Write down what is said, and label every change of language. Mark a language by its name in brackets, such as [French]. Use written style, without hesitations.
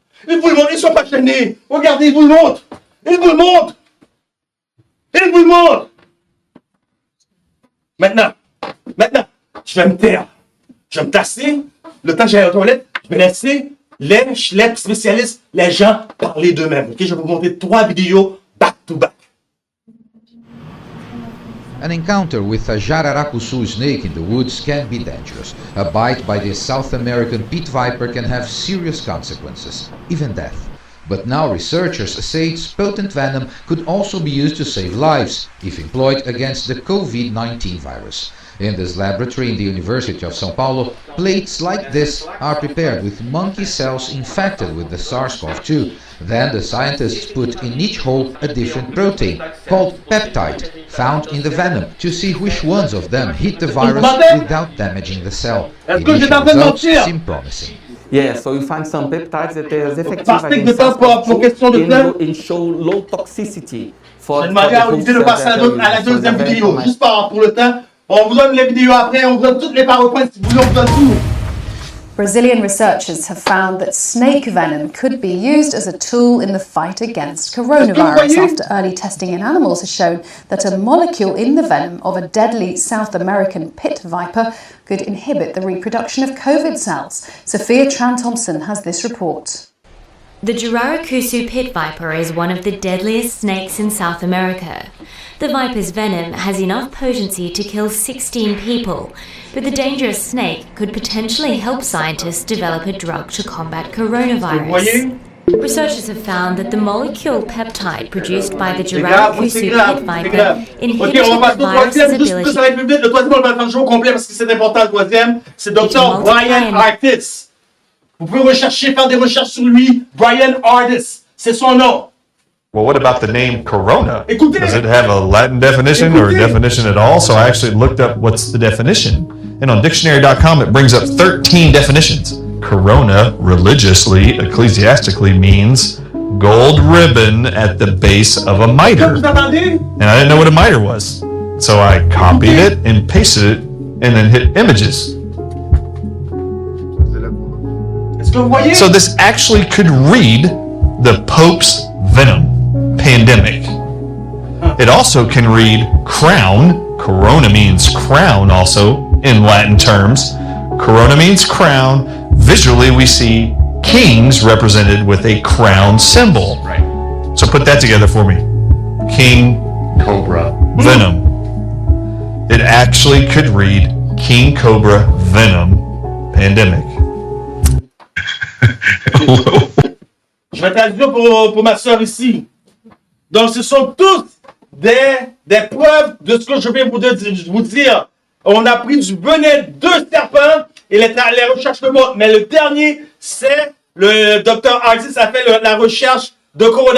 [French] Il vous le montre, ils ne sont pas chaînés. Regardez, il vous le montre. Il vous le montre. Il vous le montre. Maintenant, je vais me taire. Je vais me tasser. Le temps que j'aille aux toilettes, je vais laisser les spécialistes, les gens parler d'eux-mêmes. Okay? Je vais vous montrer 3 vidéos back-to-back. [English] An encounter with a jararacuçu snake in the woods can be dangerous. A bite by this South American pit viper can have serious consequences, even death. But now researchers say its potent venom could also be used to save lives if employed against the COVID-19 virus. In this laboratory in the University of São Paulo, plates like this are prepared with monkey cells infected with the SARS-CoV-2. Then the scientists put in each hole a different protein, called peptide, found in the venom, to see which ones of them hit the virus without damaging the cell. Initial results seem promising. Yeah, so you find some peptides that are effective against SARS-CoV-2 and show low toxicity for [French] Je demandais à Olivier de passer à la deuxième vidéo, juste pour le temps. On vous donne les vidéos après, on vous donne toutes les PowerPoints si vous voulez, on vous donne tout. [English] Brazilian researchers have found that snake venom could be used as a tool in the fight against coronavirus after early testing in animals has shown that a molecule in the venom of a deadly South American pit viper could inhibit the reproduction of COVID cells. Sophia Tran-Thompson has this report. The Jararacuçu pit viper is one of the deadliest snakes in South America. The viper's venom has enough potency to kill 16 people, but the dangerous snake could potentially help scientists develop a drug to combat coronavirus. Researchers have found that the molecule peptide produced by the Jararacuçu pit viper inhibited the virus's ability. [French] Ça va être plus vite. Le troisième, on va le faire jouer au complet parce que c'est important. Le troisième, c'est Dr. Brian Ardis. Vous pouvez rechercher, faire des recherches sur lui. Brian Ardis, c'est son nom. [English] Well, what about the name Corona? [French] Écoutez. [English] Does it have a Latin definition or a definition at all? So I actually looked up what's the definition. And on dictionary.com, it brings up 13 definitions. Corona, religiously, ecclesiastically, means gold ribbon at the base of a mitre. And I didn't know what a mitre was. So I copied it and pasted it and then hit images. So this actually could read the Pope's venom. Pandemic. It also can read crown. Corona means crown also in Latin terms. Corona means crown. Visually we see kings represented with a crown symbol. Right. So put that together for me. King Cobra venom. It actually could read King Cobra venom pandemic. [French] Je vais traduire pour ma soeur ici. Donc, ce sont toutes des preuves de ce que je vais vous dire. On a pris du venin de serpent et les recherches le montrent. Mais le dernier, c'est le docteur Ardis a fait la recherche de couronne.